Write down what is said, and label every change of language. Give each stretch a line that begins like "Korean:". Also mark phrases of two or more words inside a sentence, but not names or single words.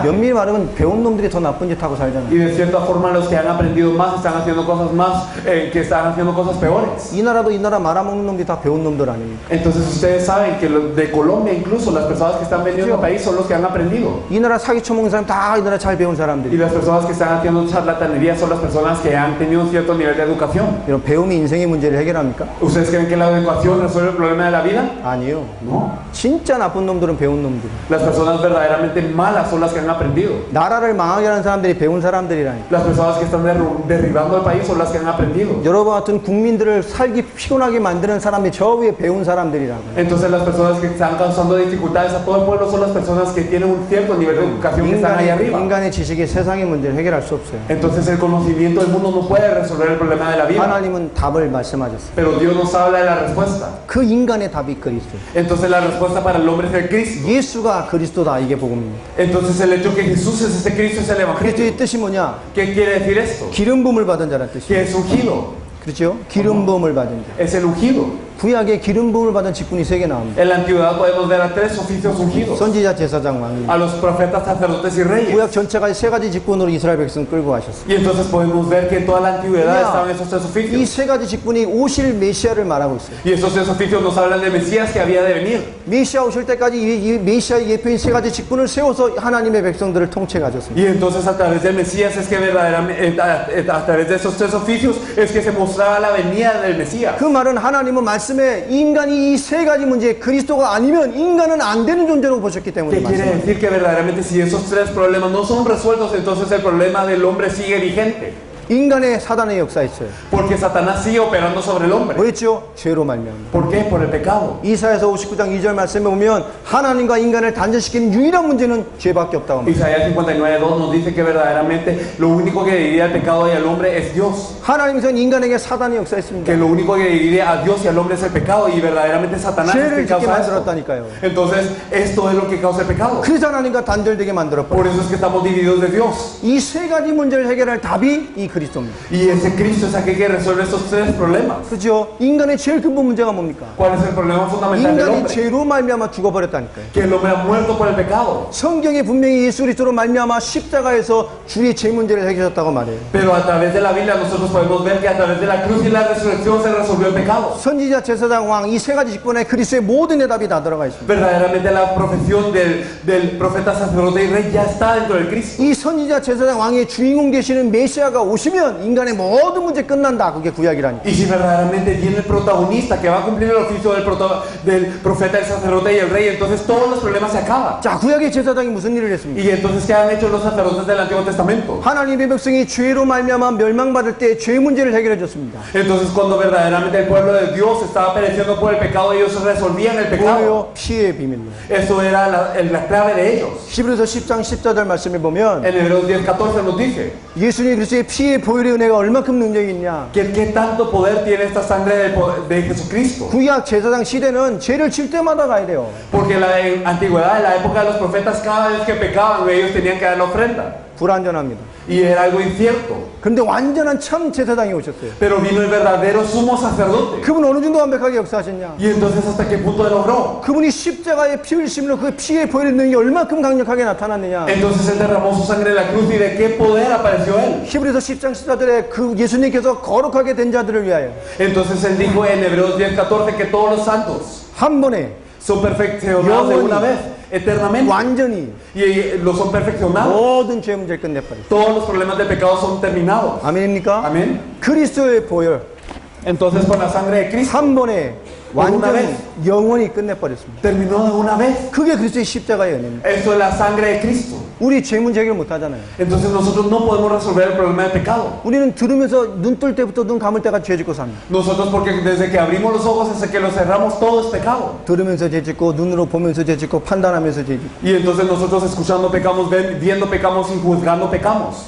Korean: 연밀히 말하면 배운 놈들이 더 나쁜 짓 하고 살잖아요.
Spanish: Y de cierta forma los que han aprendido más están haciendo cosas más, que están haciendo cosas peores.
Korean: 이 나라도 이 나라 말아먹는 놈들이 다 배운 놈들 아닙니까?
Spanish: Entonces ustedes saben que los de Colombia incluso las personas que están vendiendo al país son los que han aprendido.
Korean: 이 나라 사기 쳐먹는 사람 다 이 나라 잘 배운
Spanish: Y
Korean: 사람들이.
Spanish: las personas que están haciendo charlatanería son las personas que han tenido un cierto nivel de educación.
Korean: 여러분, 배움이 인생의 문제를 해결합니까?
Spanish: ¿Ustedes creen que la educación resuelve el problema de la vida?
Korean: 아니요.
Spanish: No.
Korean: 진짜 나쁜 놈들은 배운 놈들.
Spanish: Las personas verdaderamente malas son las que han aprendido.
Korean: 나라를 망하게 하는 사람들이 배운 사람들이라니까.
Spanish: Las personas que están derribando el país son las que han aprendido.
Korean: 여러분 같은 국민들을 살기 피곤하게 만드는 사람이 저 위에 배운 사람들이라고.
Spanish: Entonces las personas que están causando dificultades a todo el pueblo son las personas que tienen un cierto nivel de educación que están ahí arriba.
Korean: 인간의 지식이 세상의 문제를 해결할 수 없어요.
Spanish: Entonces el conocimiento del mundo no puede resolver el problema de la vida.
Korean: 하나님은 답을 말씀하셨어요.
Spanish: Pero Dios nos habla de la respuesta.
Korean: 그 인간의 답이 그리스도.
Spanish: Entonces la respuesta para el hombre es el Cristo.
Korean: 예수가 그리스도다, 이게 복음입니다.
Spanish: Entonces el hecho que Jesús es este Cristo es el
Korean: 그리스도의
Spanish: Evangelio.
Korean: 뜻이 뭐냐?
Spanish: ¿Qué quiere decir esto?
Korean: 기름 부음을 받은 자라는
Spanish: Que
Korean: 뜻이에요.
Spanish: es ungido.
Korean: 그렇죠? 기름 부음을 받은 자.
Spanish: Es el ungido.
Korean: 구약에 기름 부음을 받은 직분이 3개 나옵니다.
Spanish: En la antigüedad podemos ver a 3 oficios ungidos.
Korean: 선지자, 제사장, 왕이.
Spanish: A los profetas, sacerdotes y reyes.
Korean: 구약 전체가 3가지 직분으로 이스라엘 백성 끌고 가셨어요.
Spanish: Y entonces podemos ver que en toda la antigüedad Mira, estaban esos 3
Korean: 이
Spanish: oficios.
Korean: 3가지 직분이 오실 메시아를 말하고 있어요.
Spanish: Y esos 3 oficios nos hablan del Mesías que había de venir.
Korean: 메시아 오실 때까지 이 메시아의 예표인 3가지 직분을 세워서 하나님의 백성들을 통째 가졌습니다.
Spanish: Y entonces a través del Mesías es que verdaderamente, a través de esos 3 oficios es que se mostraba la venida del Mesías.
Korean: 그 말은 하나님은 말씀에 인간이 이 3가지 문제, 그리스도가 아니면 인간은 안 되는 존재로 보셨기 때문에
Spanish: ¿Qué quiere
Korean: 말씀합니다.
Spanish: decir? Que verdaderamente si esos 3 problemas no son resueltos, entonces el problema del hombre sigue vigente.
Korean: 인간의 사단의 역사 있어요.
Spanish: Porque Satanás sigue operando sobre el hombre.
Korean: 뭐였죠? 죄로 말미암아.
Spanish: ¿Por qué? Por el pecado.
Korean: 이사야서 59장 2절 말씀에 보면 하나님과 인간을 단절시키는 유일한 문제는 죄밖에 없다고 합니다.
Spanish: Isaías 59:2 nos dice que verdaderamente lo único que divide al pecado y al hombre es Dios.
Korean: 하나님께서는 인간에게 사단의 역사했습니다.
Spanish: Que lo único que divide a Dios y al hombre es el pecado y verdaderamente Satanás es el
Korean: 죄를
Spanish: que
Korean: 짓게
Spanish: causa esto.
Korean: 만들었다니까요.
Spanish: Entonces, esto es lo que causa el pecado.
Korean: 그래서 하나님과 단절되게 만들었고
Spanish: Por eso es que estamos divididos de Dios.
Korean: 이 3가지 문제를 해결할 답이 이 그리스도입니다.
Spanish: Y ese Cristo es aquel que resuelve estos 3 problemas.
Korean: 그죠? 인간의 제일 근본 문제가 뭡니까?
Spanish: ¿Cuál es el problema fundamental del
Korean: 인간이
Spanish: hombre?
Korean: 죄로 말미암아 죽어버렸다니까요.
Spanish: Que el hombre ha muerto por el pecado.
Korean: 성경에 분명히 예수 그리스도로 말미암아 십자가에서 주의 죄 문제를 해결하셨다고 말해요.
Spanish: Pero a través de la Biblia nosotros podemos ver que a través de la cruz y la resurrección se resolvió el pecado.
Korean: 선지자, 제사장, 왕 이 3가지 직분에 그리스도의 모든 해답이 다 들어가 있습니다.
Spanish: Verdaderamente la profesión del profeta, sacerdote y rey ya está dentro del Cristo.
Korean: 이 선지자, 제사장, 왕의 주인공 되시는 메시아가 오시면 인간의 모든 문제 끝난다. 그게 구약이라니까.
Spanish: Y si verdaderamente viene el protagonista que va a cumplir el oficio del profeta, el sacerdote y el rey, entonces todos los problemas se acaban.
Korean: 자, 구약의 제사장이 무슨 일을 했습니까?
Spanish: Y entonces, ¿qué han hecho los sacerdotes del Antiguo Testamento?
Korean: 하나님의 백성이 죄로 말미암아 멸망받을 때 죄 문제를 해결해 줬습니다.
Spanish: Entonces, cuando verdaderamente el pueblo de Dios estaba pereciendo por el pecado, ellos resolvían el pecado.
Korean: 뭐예요? 피의 비밀로.
Spanish: Eso era la clave de ellos.
Korean: 히브리서 10장 14절 말씀에 보면
Spanish: En Hebreos 10:14 nos dice
Korean: 예수님 그리스도의 피의 보혈의 은혜가 얼마큼 능력이 있냐.
Spanish: que qué tanto poder tiene esta sangre de Jesucristo.
Korean: 구약 제사장 시대는 죄를 질 때마다 가야 돼요.
Spanish: Porque en la antigüedad, en la época de los profetas, cada vez que pecaban, ellos tenían que dar la ofrenda.
Korean: 불완전합니다.
Spanish: Y era algo incierto.
Korean: 근데 완전한 참 제사장이 오셨어요.
Spanish: Pero vino el verdadero sumo sacerdote.
Korean: 그분 어느 정도 완벽하게 역사하셨냐?
Spanish: Y entonces, ¿hasta qué punto logró?
Korean: 그분이 십자가에 피 흘리심으로 그 피의 보혈의 능력이 얼마큼 강력하게 나타났느냐?
Spanish: Entonces él derramó su sangre en la cruz y de qué poder apareció él.
Korean: 히브리서 10장 14절에 그 예수님께서 거룩하게 된 자들을 위하여
Spanish: Entonces él dijo en Hebreos 10:14 que todos los santos
Korean: 한 번에
Spanish: son perfeccionados de una vez, eternamente.
Korean: 완전히
Spanish: Y los son perfeccionados.
Korean: 모든 죄 문제를 끝내버렸어요.
Spanish: Todos los problemas de pecado son terminados.
Korean: 아멘입니까?
Spanish: Amén.
Korean: 그리스도의 보혈
Spanish: Entonces con la sangre de Cristo
Korean: 한 번에 완전히 영원히 끝내버렸습니다.
Spanish: terminó de una vez.
Korean: 그게 그리스도의 십자가의 은혜입니다.
Spanish: Eso es la sangre de Cristo.
Korean: 우리 죄 문제 해결 못 하잖아요.
Spanish: Entonces nosotros no podemos resolver el problema del pecado.
Korean: 우리는 들으면서 눈 뜰 때부터 눈 감을 때까지 죄 짓고 삽니다.
Spanish: Nosotros porque desde que abrimos los ojos hasta que los cerramos todo es pecado.
Korean: 들으면서 죄 짓고 눈으로 보면서 죄 짓고 판단하면서 죄 짓고.
Spanish: Y entonces nosotros escuchando pecamos, viendo pecamos y juzgando pecamos.